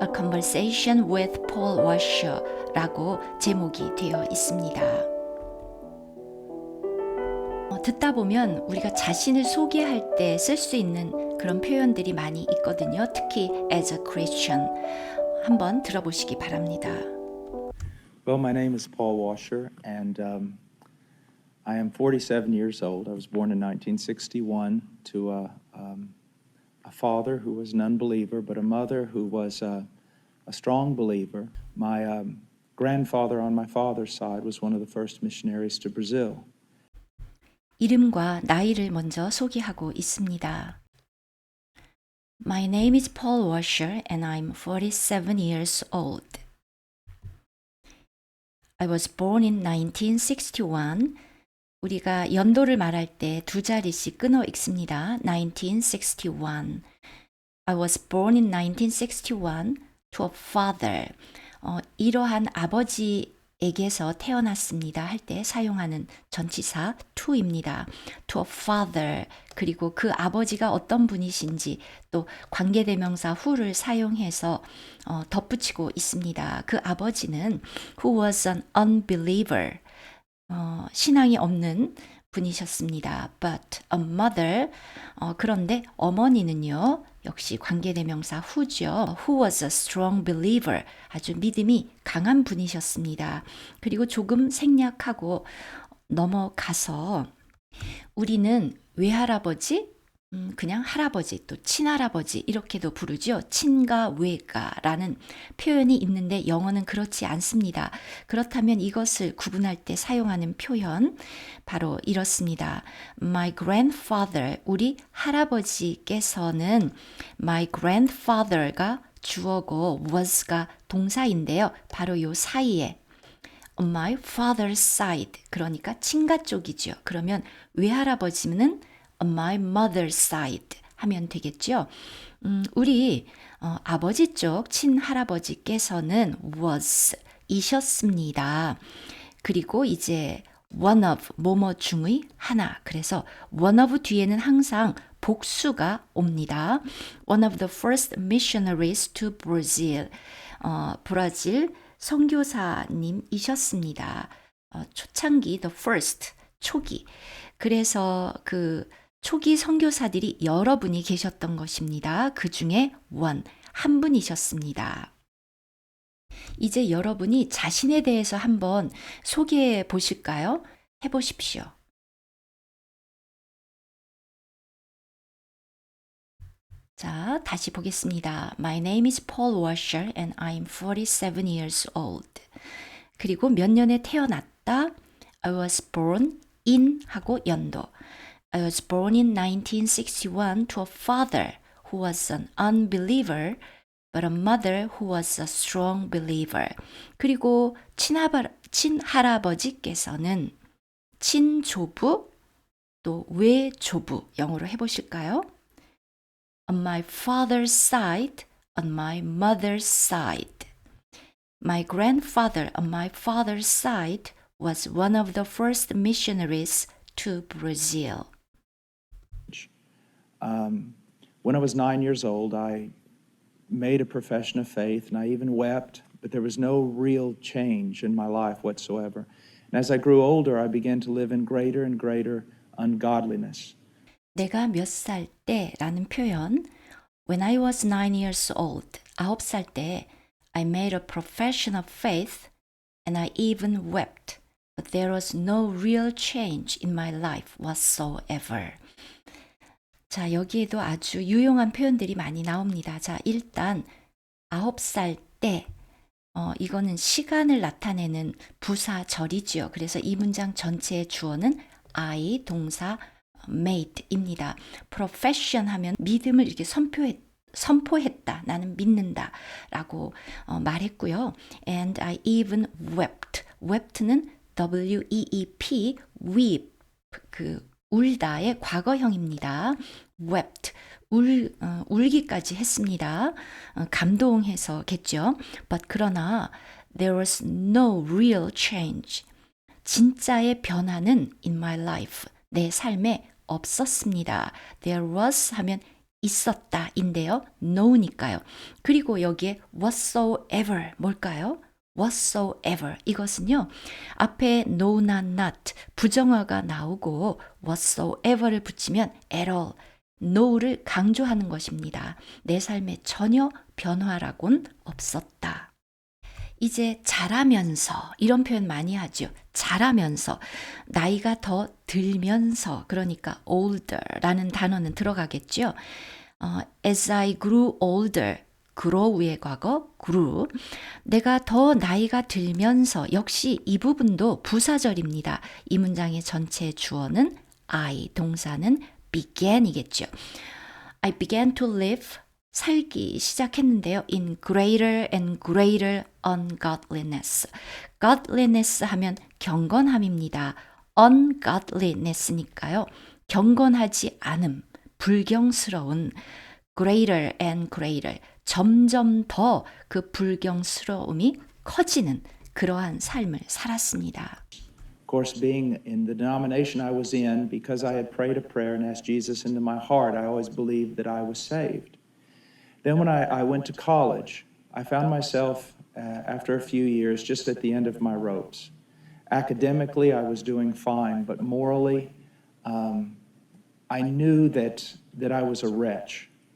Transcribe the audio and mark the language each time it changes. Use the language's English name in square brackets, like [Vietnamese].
[English] A Conversation with Paul Washer [Korean] 라고 제목이 되어 있습니다. 듣다 보면 우리가 자신을 소개할 때 쓸 수 있는 그런 표현들이 많이 있거든요. 특히 [English] as a Christian. [Korean] 한번 들어보시기 바랍니다. [English] Well, my name is Paul Washer, and I am 47 years old. I was born in 1961 to a father who was an unbeliever, but a mother who was a strong believer. My grandfather on my father's side was one of the first missionaries to Brazil. [Korean] 이름과 나이를 먼저 소개하고 있습니다. [English] My name is Paul Washer and I'm 47 years old. I was born in 1961. [Korean] 우리가 연도를 말할 때 두 자리씩 끊어 읽습니다. [English] 1961. I was born in 1961 to a father. [Korean] 이러한 아버지에게서 태어났습니다 할 때 사용하는 전치사 to입니다. [English] to a father. [Korean] 그리고 그 아버지가 어떤 분이신지 또 관계대명사 who를 사용해서 덧붙이고 있습니다. 그 아버지는 [English] who was an unbeliever. [Korean] 신앙이 없는 분이셨습니다. [English] But a mother, [Korean] 그런데 어머니는요, 역시 관계대명사 who죠. [English] Who was a strong believer, [Korean] 아주 믿음이 강한 분이셨습니다. 그리고 조금 생략하고 넘어가서 우리는 외할아버지, 그냥 할아버지, 또 친할아버지 이렇게도 부르죠. 친가, 외가라는 표현이 있는데 영어는 그렇지 않습니다. 그렇다면 이것을 구분할 때 사용하는 표현 바로 이렇습니다. [English] My grandfather, [Korean] 우리 할아버지께서는 [English] my grandfather [Korean] 가 주어고 was가 동사인데요. 바로 요 사이에 [English] on my father's side, [Korean] 그러니까 친가 쪽이죠. 그러면 외할아버지는 [English] on my mother's side [Korean] 하면 되겠죠. 우리 아버지 쪽 친할아버지께서는 was 이셨습니다. 그리고 이제 [English] one of [Korean] 뭐뭐 중의 하나. 그래서 [English] one of [Korean] 뒤에는 항상 복수가 옵니다. [English] One of the first missionaries to Brazil. [Korean] 브라질 선교사님이셨습니다. 초창기 [English] the first [Korean] 초기. 그래서 그 초기 선교사들이 여러분이 계셨던 것입니다. 그 중에 한 분이셨습니다. 이제 여러분이 자신에 대해서 한번 소개해 보실까요? 해보십시오. 자, 다시 보겠습니다. [English] My name is Paul Washer and I'm 47 years old. [Korean] 그리고 몇 년에 태어났다. [English] I was born in [Korean] 하고 연도. [English] I was born in 1961 to a father who was an unbeliever, but a mother who was a strong believer. [Korean] 그리고 친할아버지께서는 친조부 또 외조부 영어로 해보실까요? [English] On my father's side, on my mother's side. My grandfather on my father's side was one of the first missionaries to Brazil. When I was 9 years old, I made a profession of faith, and I even wept, but there was no real change in my life whatsoever. And as I grew older, I began to live in greater and greater ungodliness. [Korean] 내가 몇 살 때라는 표현, [English] when I was 9 years old, [Korean] 9살 때, [English] I made a profession of faith, and I even wept, but there was no real change in my life whatsoever. [Korean] 자, 여기에도 아주 유용한 표현들이 많이 나옵니다. 자, 일단 9살 때 이거는 시간을 나타내는 부사절이지요. 그래서 이 문장 전체의 주어는 I, 동사 made입니다. profession 하면 믿음을 이렇게 선포했다. 나는 믿는다. 라고 말했고요. [English] And I even wept. [Korean] wept는 W-E-E-P, weep, 울다의 과거형입니다. wept, 울기까지 했습니다. 감동해서겠죠. [English] But [Korean] 그러나 [English] there was no real change. [Korean] 진짜의 변화는 in my life, 내 삶에 없었습니다. [English] There was [Korean] 하면 있었다 인데요. no니까요. 그리고 여기에 whatsoever 뭘까요? whatsoever 이것은요. 앞에 no나 not 부정어가 나오고 whatsoever를 붙이면 [English] at all [Korean] no를 강조하는 것입니다. 내 삶에 전혀 변화라곤 없었다. 이제 자라면서 이런 표현 많이 하죠. 자라면서 나이가 더 들면서 그러니까 older라는 단어는 들어가겠죠. [English] As I grew older, grow의 과거 grew. [Korean] 내가 더 나이가 들면서 역시 이 부분도 부사절입니다. 이 문장의 전체 주어는 I, 동사는 began이겠죠. [English] I began to live [Korean] 살기 시작했는데요. [English] In greater and greater ungodliness. [Korean] godliness 하면 경건함입니다. ungodliness니까요. 경건하지 않음, 불경스러운 [English] greater and greater. [Korean] 점점 더 그 불경스러움이 커지는 그러한 삶을 살았습니다. [English] Of course, being in the denomination I was in, because I had prayed a prayer and asked Jesus into my heart, I always believed that I was saved. Then when I went to college, I found myself, after a few years, just at the end of my ropes. Academically, I was doing fine, but morally, I knew that I was a wretch.